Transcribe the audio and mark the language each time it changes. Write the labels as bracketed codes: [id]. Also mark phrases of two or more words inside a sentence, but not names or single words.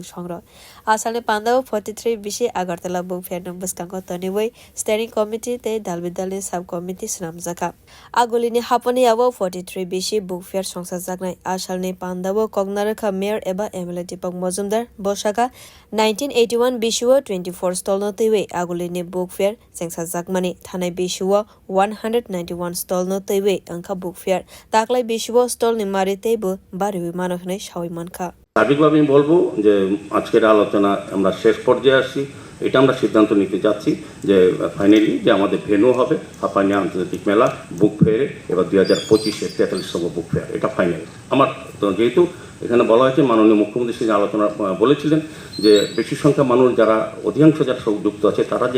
[trp] songro asalni panda 43 bisi Agartala [en] book fair [trp] no buskango taniwai [en] steering committee [trp] te dalbidalni [en] sub committee [trp] snam jaka agolini Hapania 43 bisi [en] book fair [trp] songsa jagnai asalni pandabo kognarkha mayor eba MLA Deepak Majumdar boshaka 1981 bishuo 24 stall no tewe agolini [en] book fair [trp] sengsa jagmani thanai bishuo 191 stall no tewe angkha [en] book fair [trp] taklai bishuo stall ni mari teibo bari manokhnai shawi mankha [bn] সার্বিকভাবে আমি বলবো যে আজকের আলোচনা আমরা শেষ পর্যায়ে আসছি এটা আমরা সিদ্ধান্ত নিতে যাচ্ছি যে ফাইনালি যে আমাদের ভেন্যু হবে হাপানিয়া আন্তর্জাতিক মেলা [en] book fair [bn] এবার 2025-এর 43তম বুক ফেয়ার এটা ফাইনাল আমার যেহেতু এখানে বলা হয়েছে মাননীয় মুখ্যমন্ত্রী সেই আলোচনা বলেছিলেন যে বেশি সংখ্যা মানুষ যারা অধিকাংশ যারা যুক্ত আছে তারা যে